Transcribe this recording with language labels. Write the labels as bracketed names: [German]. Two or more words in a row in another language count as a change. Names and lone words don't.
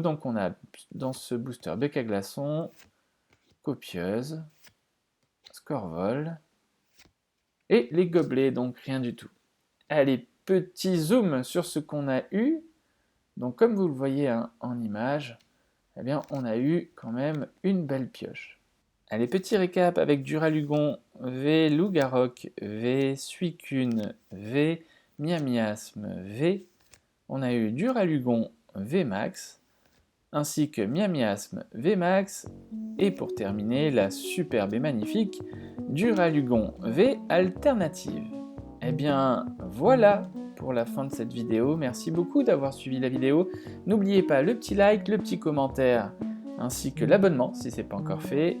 [French] Donc, on a dans ce booster Becca Glaçon, Copieuse, Scorvol, et les gobelets, donc rien du tout. Allez, petit zoom sur ce qu'on a eu. Donc comme vous le voyez en image, eh bien on a eu quand même une belle pioche. Allez, petit récap avec Duralugon V, Loup-Garok V, Suicune V, Miamiasme V. On a eu Duralugon V Max, ainsi que Miamiasme V Max, et pour terminer, la superbe et magnifique Duralugon V Alternative. Eh bien, voilà pour la fin de cette vidéo. Merci beaucoup d'avoir suivi la vidéo. N'oubliez pas le petit like, le petit commentaire, ainsi que l'abonnement si ce n'est pas encore fait.